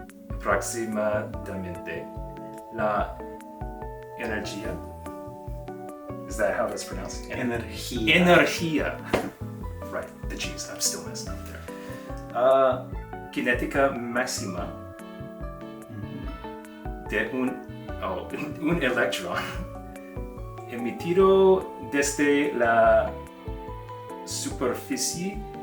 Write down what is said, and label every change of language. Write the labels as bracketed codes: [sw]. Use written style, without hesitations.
[es] Aproximadamente la energía. [en] Is that how that's pronounced? Energía. Right, the G's. I'm still messing up there. [es] Cinética máxima de un electrón emitido desde la superficie.